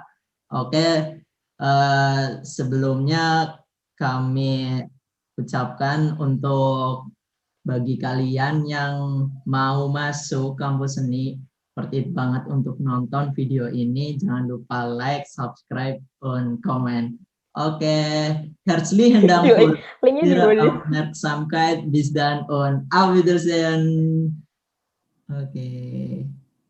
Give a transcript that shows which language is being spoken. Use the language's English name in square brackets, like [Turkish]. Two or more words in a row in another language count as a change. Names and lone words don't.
[Indonesian] Oke, sebelumnya kami ucapkan untuk bagi kalian yang mau masuk kampus seni, worth banget untuk nonton video ini. Jangan lupa [English] like, subscribe, [Indonesian] dan komen. Oke, [German] herzlichen Dank für [Indonesian] Linknya di [German] Ihre [Indonesian] bawah. [German] Aufmerksamkeit. Bis dann und auf Wiedersehen. [Indonesian] Oke.